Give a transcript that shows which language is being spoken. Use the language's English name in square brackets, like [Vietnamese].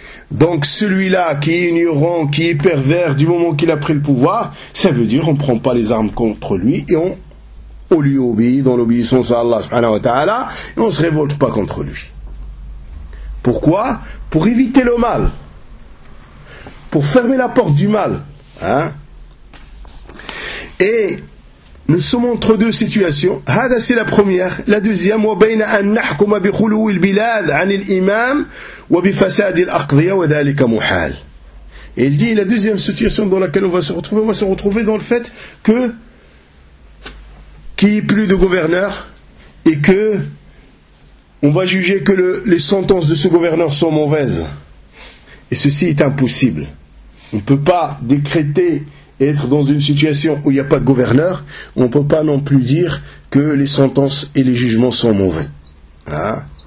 [French] Donc celui-là qui est ignorant, qui est pervers du moment qu'il a pris le pouvoir, ça veut dire on ne prend pas les armes contre lui et on lui obéit dans l'obéissance à Allah subhanahu wa ta'ala et on ne se révolte pas contre lui. Pourquoi? Pour éviter le mal, pour fermer la porte du mal. Hein? Et nous sommes entre deux situations. Hada, c'est la première. La deuxième, [Arabic] وَبَيْنَ أَنْ نَحْكُمَ بِخُلُوِ الْبِلَادِ عَنِ الْإِمَامِ وَبِفَسَادِ الْأَقْضِيَةِ وَذَلِكَ مُحَالٍ. [French] Il dit, la deuxième situation dans laquelle on va se retrouver dans le fait que qu'il n'y ait plus de gouverneur et que on va juger que les sentences de ce gouverneur sont mauvaises. Et ceci est impossible. On ne peut pas décréter être dans une situation où il n'y a pas de gouverneur, on ne peut pas non plus dire que les sentences et les jugements sont mauvais. Hein?